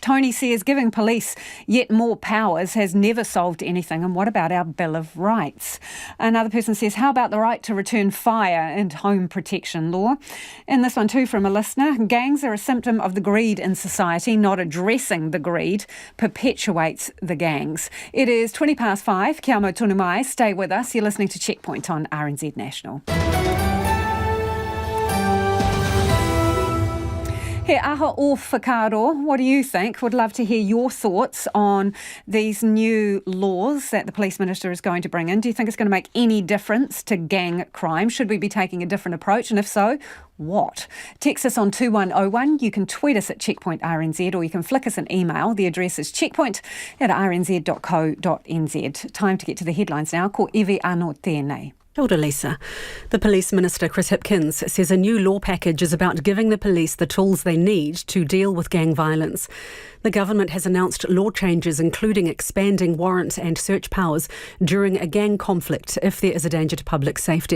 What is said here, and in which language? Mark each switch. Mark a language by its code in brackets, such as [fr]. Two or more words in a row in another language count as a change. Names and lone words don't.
[en] Tony says giving police yet more powers has never solved anything. And what about our Bill of Rights? Another person says, how about the right to return fire and home protection law? And this one too from a listener. Gangs are a symptom of the greed in society. Not addressing the greed perpetuates the gangs. It is 5:20. [mi] Kia mau tonu mai. [en] Stay with us. You're listening to Checkpoint on RNZ National. [mi] He aha o whakaaro. [en] What do you think? Would love to hear your thoughts on these new laws that the Police Minister is going to bring in. Do you think it's going to make any difference to gang crime? Should we be taking a different approach? And if so, what? Text us on 2101. You can tweet us at Checkpoint RNZ, or you can flick us an email. The address is checkpoint@rnz.co.nz. Time to get to the headlines now. [mi] Ko Evi Ano tēnei. Kia ora, Lisa. [en] The Police Minister, Chris Hipkins, says a new law package is about giving the police the tools they need to deal with gang violence. The government has announced law changes, including expanding warrant and search powers during a gang conflict if there is a danger to public safety.